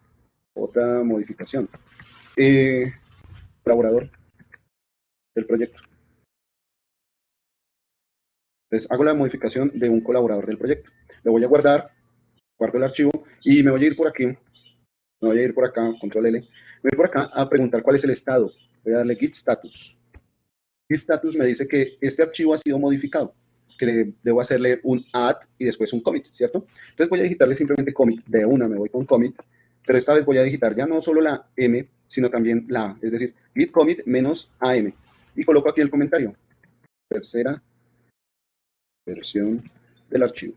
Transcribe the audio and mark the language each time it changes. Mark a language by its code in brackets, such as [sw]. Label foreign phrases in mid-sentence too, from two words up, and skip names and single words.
[es] Colaborador del proyecto. Entonces hago la modificación de un colaborador del proyecto. Lo voy a guardo el archivo y me voy a ir por aquí. Me voy a ir por acá, control L. Me voy por acá a preguntar cuál es el estado. Voy a darle git status. Git status me dice que este archivo ha sido modificado, que debo hacerle un add y después un commit, ¿cierto? Entonces voy a digitarle simplemente commit. De una me voy con commit, pero esta vez voy a digitar ya no solo la M, sino también la A, es decir, git commit menos AM. Y coloco aquí el comentario. Tercera versión del archivo.